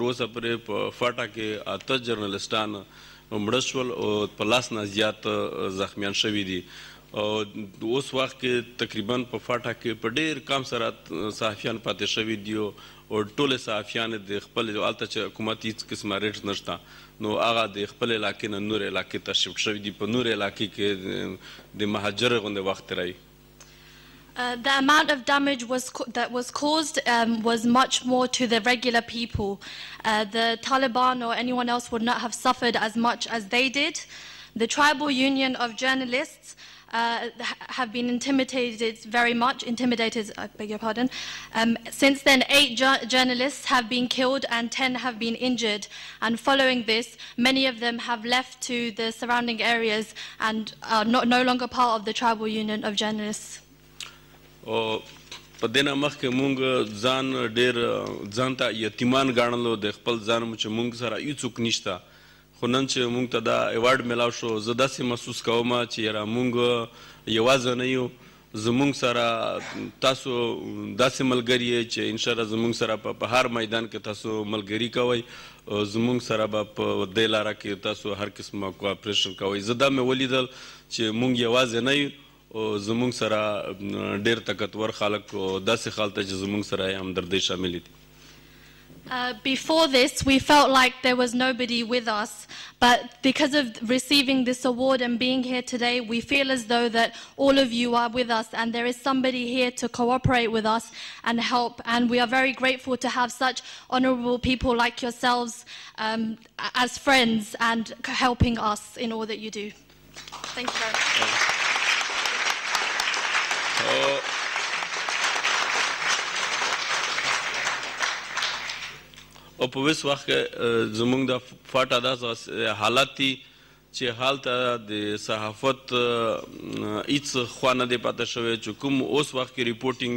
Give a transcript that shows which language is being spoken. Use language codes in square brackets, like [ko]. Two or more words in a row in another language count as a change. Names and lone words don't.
[ps] اوسه پورې په فاټا کې 8 جرنالیستان مړه شول او په لاس نه زیات زخمیان شوي دي او اوس وخت کې تقریبا په فاټا کې په ډېر کم سره صحافیان پاتې شوي دي او ټولې صحافیان د خپل هلته چې حکومت هېڅ قسمه ریټ نشته نو هغه د خپل علاقې نه نورې علاقې ته شفټ شوي دي په نورې علاقې کې د مهاجر غوندې وخت تېروي. [en] The amount of damage that was caused was much more to the regular people. The Taliban or anyone else would not have suffered as much as they did. The Tribal Union of Journalists have been intimidated very much, I beg your pardon. Since then, 8 journalists have been killed and 10 have been injured. And following this, many of them have left to the surrounding areas and are no longer part of the Tribal Union of Journalists. [ps] او په دې نه مخکې مونږ ځان ډېر ځان ته یتیمان ګڼلو د خپل ځان مو چې مونږ سره هېڅوک نشته خو نن چې مونږ ته دا ایوارډ میلاو شو زه داسې محسوس کوم چې یاره مونږ یوازې نه یو زمونږ سره تاسو داسې ملګري یې چې انشاءالله زمونږ سره په هر میدان کې تاسو ملګري کوئ زمونږ سره به په دې لاره کې تاسو هر قسمه کوآپریشن کوئ زه دا مې ولیدل چې مونږ یوازې نه یو او زمونږ سره ډېر طاقتور خلک او داسې خلک ته چې زمونږ سره یې همدردۍ شاملې دي. [en] Before this, we felt like there was nobody with us, but because of receiving this award and being here today, we feel as though that all of you are with us and there is somebody here to cooperate with us and help, and we are very grateful to have such honorable people like yourselves as friends and helping us in all that you do. Thank you very much. [ps] او په اوس وخت کې زموږ د فاټا داسې حالت دي چې هلته د صحافت هېڅ خوا نه دی پاته شوی چې کوم اوس وخت کې ریپورټینګ